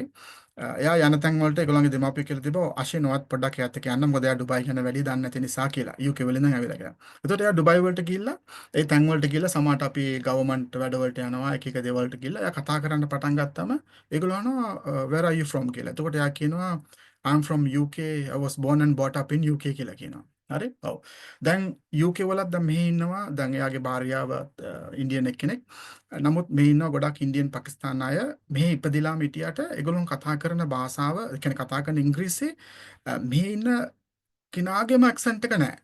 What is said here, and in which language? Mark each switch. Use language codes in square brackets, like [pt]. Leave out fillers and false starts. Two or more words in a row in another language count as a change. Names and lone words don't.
[si] එයා යන තැන් වලට ඒගොල්ලන්ගේ දෙමාපියෝ කියලා තිබ්බා අශේනවත් පොඩ්ඩක් එයාත් එක්ක යන්න, මොකද එයා ඩුබයි ගැන වැඩි දන්නේ නැති නිසා කියලා. UK වල ඉඳන් ඇවිල්ලා කියලා. එතකොට එයා ඩුබයි වලට ගිහිල්ලා ඒ තැන් වලට ගිහිල්ලා සමහරට අපි ගවර්න්මන්ට් වැඩ වලට යනවා, එක එක දේවල් වලට ගිහිල්ලා එයා කතා කරන්න පටන් ගත්තම ඒගොල්ලෝ අහනවා [en] where are you from [si] කියලා. එතකොට එයා කියනවා [en] I'm from UK, I was born and brought up in UK [si] කියලා කියනවා. හරි. ඔව්. දැන් UK වලත් දැන් මෙහි ඉන්නවා. දැන් එයාගේ භාර්යාව ඉන්දියන් එක්කෙනෙක්. නමුත් මෙහි ඉන්නවා ගොඩක් ඉන්දියන් පාකිස්තාන අය. මෙහි ඉපදිලාම හිටියට ඒගොල්ලෝ කතා කරන භාෂාව, ඒ කියන්නේ කතා කරන ඉංග්‍රීසි මෙහි ඉන්න කිනාගේම ඇක්සන්ට් එක නැහැ.